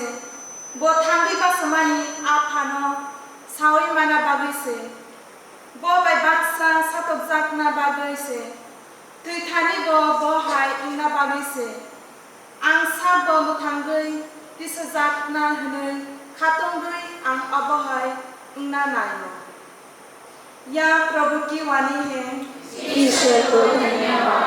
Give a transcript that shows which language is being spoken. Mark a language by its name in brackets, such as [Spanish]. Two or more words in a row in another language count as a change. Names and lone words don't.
[Kok Borok] Bo thambi basamani apano sawi mana bagise, bo bai baksa satok zakna bagise, tui thani bo hai ina bagise, ang sab bo muthangai disa zakna hne khatongai ang abohai ina nayo. [Hindi] या प्रभु की वाणी है, ईश्वर को धन्यवाद।